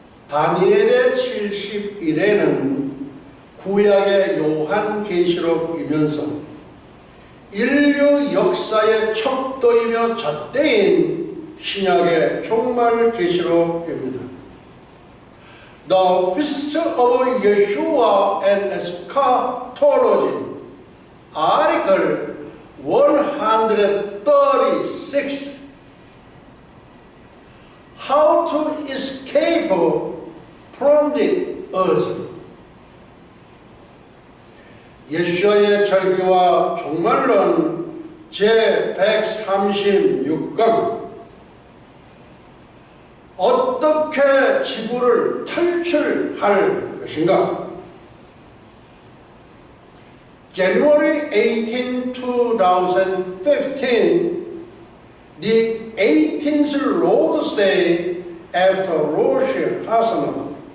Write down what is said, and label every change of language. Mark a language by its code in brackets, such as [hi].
[ko] 다니엘의 70일에는 구약의 요한계시록이면서 인류 역사의 척도이며 잣대인 신약의 종말계시록입니다. [en] The Feast of Yeshua and Eschatology, Article 136, How to Escape from the Earth. [ko] 예수의 절기와 종말론 제136강. 어떻게 지구를 탈출할 것인가? [en] January 18, 2015, the 18th Lord's Day after Rosh Hashanah.